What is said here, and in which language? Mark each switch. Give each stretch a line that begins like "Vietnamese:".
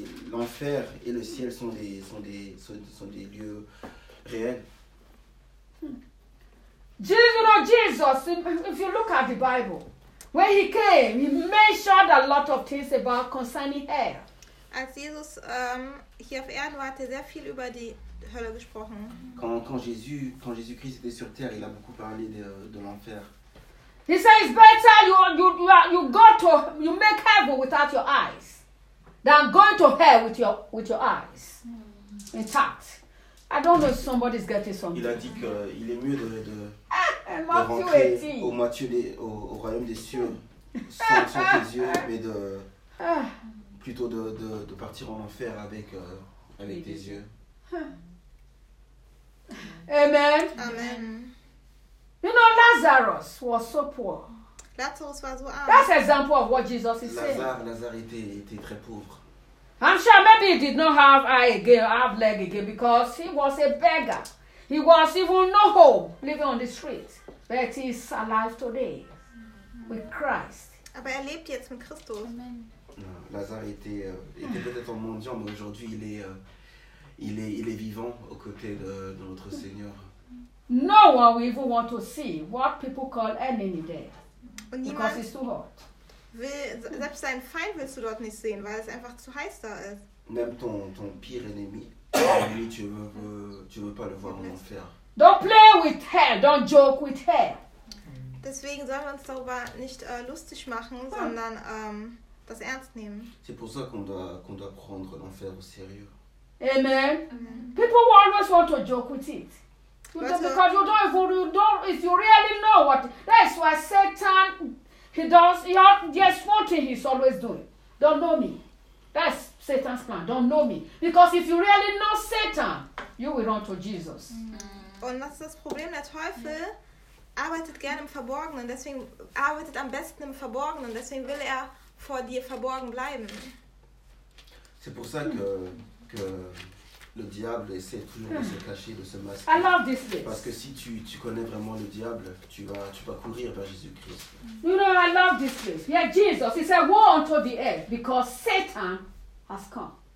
French: L'enfer et le ciel sont des lieux réels.
English: Jesus, if you look at the Bible, when he came, he mentioned a lot of things about concerning hell.
German: Als Jesus hier auf Erden war, hat er sehr viel über die Hölle gesprochen.
French: Quand Jésus Christ était sur Terre, il a beaucoup parlé de l'enfer.
English: He says it's better you go to you make heaven without your eyes than going to hell with your eyes intact. I don't know if somebody's getting something.
French: Il a dit qu'il est mieux de rentrer au royaume des cieux sans tes yeux, mais de plutôt de partir en enfer avec tes yeux.
English: Amen. Amen. You know, Lazarus was so poor. Lazarus was so poor. That's an example of what Jesus is saying.
French: Lazare était très pauvre.
English: I'm sure maybe he did not have eye again, have leg again, because he was a beggar. He was even no home, living on the street. But he is alive today with Christ.
German: Aber er lebt jetzt mit Christus.
English: Amen.
French: Lazare était peut-être un mendiant, mais aujourd'hui il est vivant aux côtés de notre Seigneur.
English: No one will even want to see what people call enemy there, because it's too hot.
German: Selbst sein Feind willst du dort nicht sehen, weil es einfach zu heiß da ist.
French: Même ton pire ennemi, lui tu veux pas le voir en enfer.
English: Don't play with hell. Don't joke with hell.
German: Deswegen sollen wir uns darüber nicht lustig machen, sondern das ernst nehmen.
French: C'est pour ça qu'on doit prendre l'enfer au sérieux.
English: Amen. Amen. People will always want to joke with it. Because you don't even if you really know what. That's why Satan he does. Yes, one thing he's always doing. Don't know me. That's Satan's plan. Don't know me. Because if you really know Satan, you will run to Jesus.
German: Mm. Und das ist das Problem. Der Teufel arbeitet gerne im Verborgenen. Deswegen arbeitet am besten im Verborgenen. Deswegen will er vor dir verborgen bleiben.
French: C'est pour ça que le diable essaie toujours de se cacher, de se masquer.
English: I love this place.
French: Parce que si tu connais vraiment le diable, tu vas courir vers Jésus-Christ.
English: You know, I love this place. Yeah, Jesus, it's a war unto the earth because Satan has come.